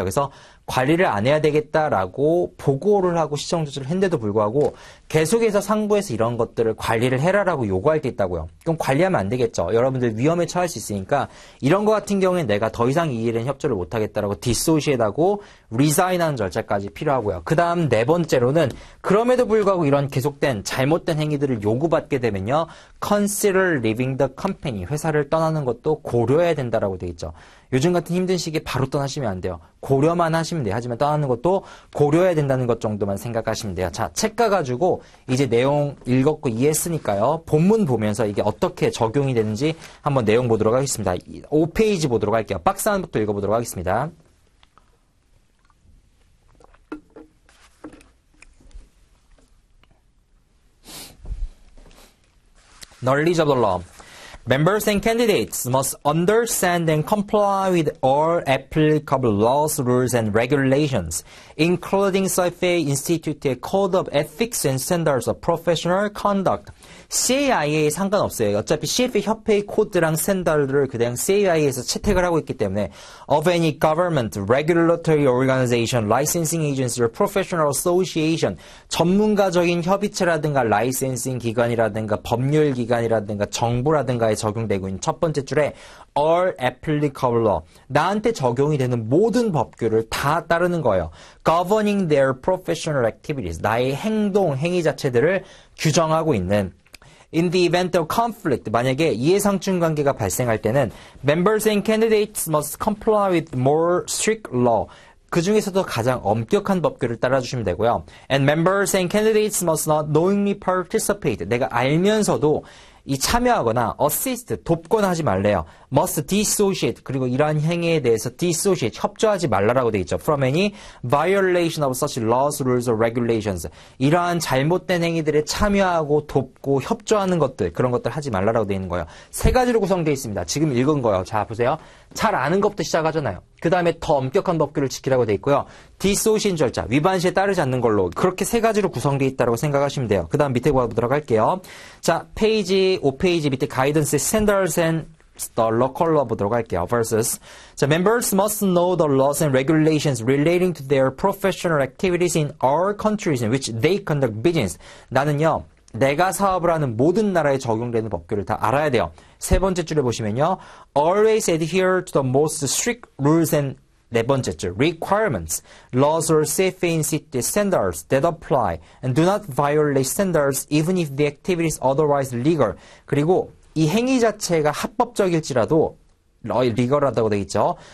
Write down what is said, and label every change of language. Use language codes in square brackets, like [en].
[ko] 그래서 관리를 안 해야 되겠다라고 보고를 하고 시정 조치를 했는데도 불구하고 계속해서 상부에서 이런 것들을 관리를 해라라고 요구할 때 있다고요. 그럼 관리하면 안 되겠죠. 여러분들 위험에 처할 수 있으니까 이런 거 같은 경우에 내가 더 이상 이 일엔 협조를 못 하겠다라고 디소시에이트하고 리자인하는 절차까지 필요하고요. 그 다음 네 번째로는 그럼에도 불구하고 이런 계속된 잘못된 행위들을 요구받게 되면요. [en] Consider leaving the company. [ko] 회사를 떠나는 것도 고려해야 된다라고 되어 있죠. 요즘 같은 힘든 시기에 바로 떠나시면 안 돼요. 고려만 하시면 돼요. 하지만 떠나는 것도 고려해야 된다는 것 정도만 생각하시면 돼요. 자, 책 가가지고 이제 내용 읽었고 이해했으니까요. 본문 보면서 이게 어떻게 적용이 되는지 한번 내용 보도록 하겠습니다. 5페이지 보도록 할게요. 박스 안부터 읽어보도록 하겠습니다. [en] Knowledge of the law. Members and candidates must understand and comply with all applicable laws, rules, and regulations, including CFA Institute의 Code of Ethics and Standards of Professional Conduct. [ko] CAIA에 상관없어요. 어차피 CFA 협회의 코드랑 스탠다드를 그냥 CAIA에서 채택을 하고 있기 때문에 [en] of any government, regulatory organization, licensing agency, or professional association, [ko] 전문가적인 협의체라든가 라이센싱 기관이라든가 법률 기관이라든가 정부라든가의 적용되고 있는 첫 번째 줄에 [en] all applicable law. [ko] 나한테 적용이 되는 모든 법규를 다 따르는 거예요. [en] governing their professional activities. [ko] 나의 행동, 행위 자체들을 규정하고 있는 [en] In the event of conflict, [ko] 만약에 이해상충 관계가 발생할 때는 [en] members and candidates must comply with more strict law. [ko] 그 중에서도 가장 엄격한 법규를 따라주시면 되고요. [en] And members and candidates must not knowingly participate. [ko] 내가 알면서도 이 참여하거나 assist, 돕거나 하지 말래요. [en] must dissociate. [ko] 그리고 이러한 행위에 대해서 dissociate, 협조하지 말라라고 되어 있죠. [en] From any violation of such laws, rules, or regulations. [ko] 이러한 잘못된 행위들에 참여하고 돕고 협조하는 것들, 그런 것들 하지 말라라고 되어 있는 거예요. 세 가지로 구성되어 있습니다. 지금 읽은 거예요. 자, 보세요. 잘 아는 것부터 시작하잖아요. 그 다음에 더 엄격한 법규를 지키라고 되어 있고요. dissociate 절차, 위반 시에 따르지 않는 걸로 그렇게 세 가지로 구성되어 있다고 생각하시면 돼요. 그 다음 밑에 보도록 할게요. 자, 페이지 5페이지 밑에 가이던스 [en] standards and the local law [ko] 보도록 할게요. [en] versus 자, members must know the laws and regulations relating to their professional activities in all countries in which they conduct business. [ko] 나는요, 내가 사업을 하는 모든 나라에 적용되는 법규를 다 알아야 돼요. 세 번째 줄에 보시면요. [en] Always adhere to the most strict rules and [ko] 네 번째 줄 [en] requirements, laws or safety standards that apply and do not violate standards even if the activity is otherwise legal. [ko] 그리고 이 행위 자체가 합법적일지라도 리걸하다고 되어 있죠.